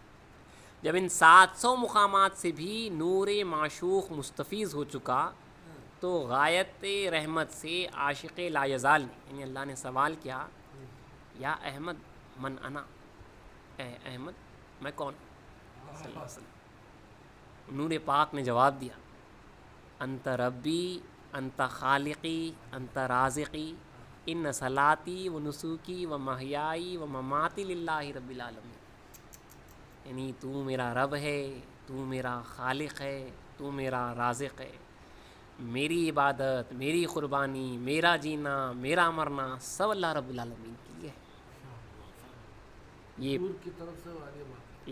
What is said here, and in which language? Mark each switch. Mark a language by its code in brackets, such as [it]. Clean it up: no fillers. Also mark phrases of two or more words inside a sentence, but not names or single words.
[ur] جب ان 700 مقامات سے بھی نور معشوق مستفیض ہو چکا تو غایت رحمت سے عاشق لایزال نے، یعنی اللہ نے سوال کیا: [ar] یا احمد من انا، [ur] اے احمد میں کون؟ [ar] صلی اللہ علیہ وسلم. [ur] نور پاک نے جواب دیا: [ar] انت ربی، انت خالقی، انت رازقی، ان صلاتی و نسوکی و محیائی و مماتی للہ رب العالمین. [ur] یعنی تو میرا رب ہے، تو میرا خالق ہے، تو میرا رازق ہے. میری عبادت، میری قربانی، میرا جینا، میرا مرنا سب [ar] اللہ رب العالمین [ur] کے لیے ہے. دور کی طرف سے والی بات.